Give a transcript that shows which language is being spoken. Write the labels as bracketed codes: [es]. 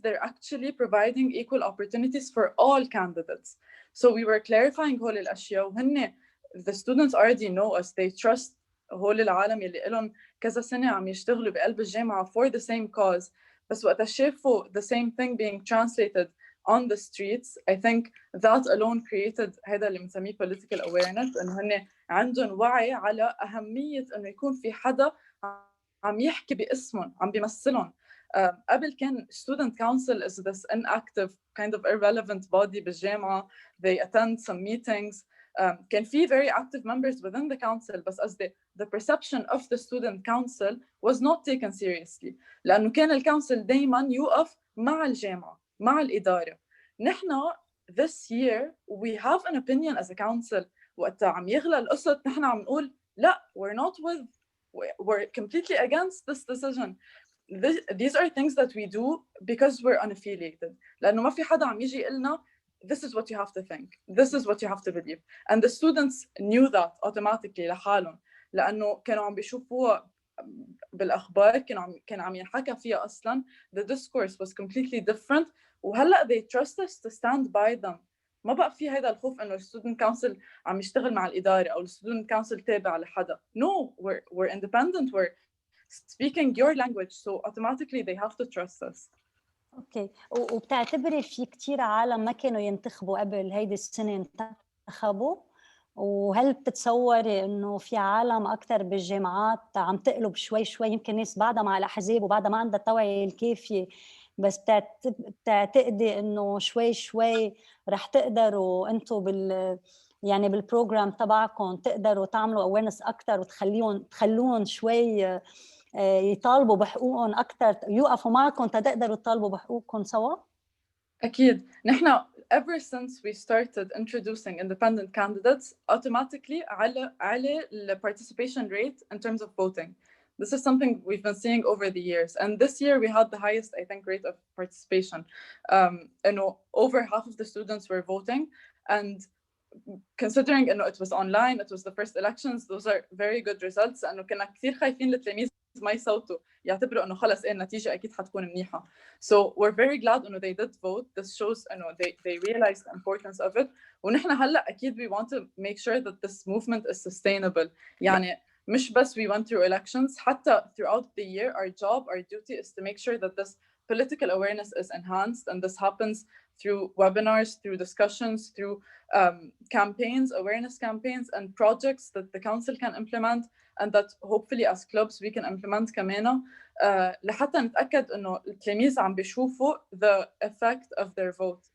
[en] They're actually providing equal opportunities for all candidates. So we were clarifying [ar] هول الأشياء، وهن [en] the students already know us, they trust [ar] هول العالم اللي لهم كذا سنة عم يشتغلوا بقلب الجامعة [en] for the same cause. [ar] بس وقت شافوا [en] the same thing being translated on the streets, I think that alone created [ar] هذا اللي بنسميه [en] political awareness، [ar] إنه هن عندهم وعي على أهمية إنه يكون في حدا عم يحكي باسمهم، عم بيمثلهم. [en] قبل كان student council is this inactive kind of irrelevant body بالجامعة. They attend some meetings. [ar] كان في [en] very active members within the council، بس as the perception of the student council was not taken seriously، [ar] لأنه كان الكونسل دايما يوقف مع الجامعة مع الإدارة. [en] نحن this year we have an opinion as a council. [ar] وقت عم يغلى القسط نحن عم نقول لا، [en] we're completely against this decision. These are things that we do because we're unaffiliated، [ar] لأنه ما في حدا عم يجي يقلنا [en] this is what you have to think, this is what you have to believe. And the students knew that automatically [ar] لحالهم، لأنه كانوا عم بيشوفوها بالأخبار، كان عم ينحكى فيها أصلاً. [en] The discourse was completely different، وهلأ they trust us to stand by them. [ar] ما بقى في هذا الخوف إنه الستودنت كونسل عم يشتغل مع الإدارة أو الستودنت كونسل تابع لحدا. [en] No, we're independent, we're speaking your language, so automatically they have to trust us. [ar] اوكي. وبتعتبري في كتير عالم ما كانوا ينتخبوا قبل هيدي السنة انتخبوا؟ وهل بتتصوري انه في عالم اكثر بالجامعات عم تقلب شوي شوي، يمكن ناس بعدها مع الاحزاب وبعدها ما عندها التوعية الكافية، بس بتعتقدي انه شوي شوي رح تقدروا انتم يعني بالبروجرام تبعكم تقدروا تعملوا awareness اكثر تخلوهم شوي يطالبوا بحقوقهم أكثر، يوقفوا معكم تقدروا تطالبوا بحقوقكم سوا؟ أكيد. نحن [en] ever since we started introducing independent candidates automatically على the participation rate in terms of voting. This is something we've been seeing over the years. And this year we had the highest, I think, rate of participation. Over half of the students were voting. And considering it was online, it was the first elections, those are very good results. [ar] لأنه كنا كثير خايفين التلاميذ ما يصوتوا يعتبروا إنه خلص النتيجة أكيد حتكون منيحة. [en] So we're very glad إنه they did vote. This shows إنه they realized the importance of it. [ar] ونحن هلا أكيد [en] we want to make sure that this movement is sustainable. [ar] يعني مش بس [en] we went through elections, حتى throughout the year our job, our duty is to make sure that this political awareness is enhanced, and this happens through webinars, through discussions, through campaigns, awareness campaigns and projects that the council can implement, and that hopefully as clubs we can implement [ar] كمان لحتى نتأكد إنه التلاميذ عم بيشوفوا [en] the effect of their vote.